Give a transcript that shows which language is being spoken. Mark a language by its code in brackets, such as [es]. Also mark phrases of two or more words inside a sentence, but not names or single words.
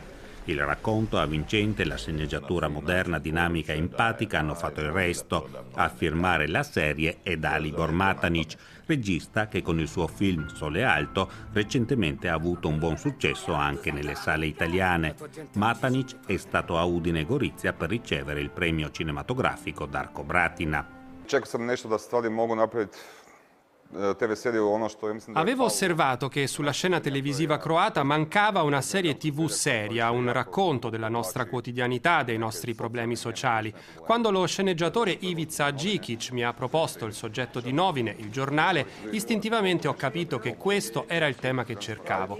[it] Il racconto avvincente, la sceneggiatura moderna, dinamica e empatica hanno fatto il resto. A firmare la serie è Dalibor Matanic, regista che con il suo film Sole Alto recentemente ha avuto un buon successo anche nelle sale italiane. Matanic è stato a Udine e Gorizia per ricevere il premio cinematografico Darko Bratina. [hr] Čekao sam nešto da stvari mogu napraviti [it] Avevo osservato che sulla scena televisiva croata mancava una serie TV seria, un racconto della nostra quotidianità, dei nostri problemi sociali. Quando lo sceneggiatore Ivica Đikic mi ha proposto il soggetto di Novine, il giornale, istintivamente ho capito che questo era il tema che cercavo.